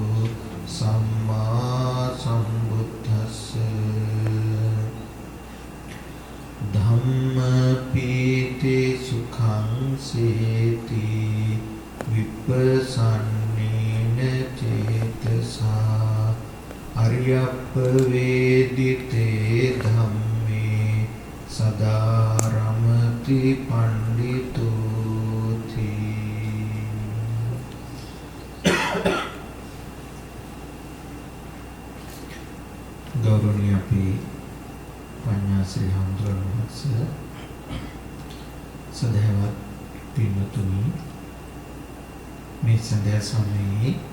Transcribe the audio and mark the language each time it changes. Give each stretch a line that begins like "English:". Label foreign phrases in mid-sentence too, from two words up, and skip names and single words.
Pali: සම්මා සම්බුද්දස්ස ධම්ම පීති සුඛං සේති විපස්සන්නේන චේතසා අරියප්ප වේදිතේ ධම්මේ සදා රමති පණ්ඩිතෝති.
Sinhala: ගෞරවනීය අපි පඤ්ඤාශ්‍රී හඳුරන සදහවත් පින්වතුනි මේ සඳහා සමයේ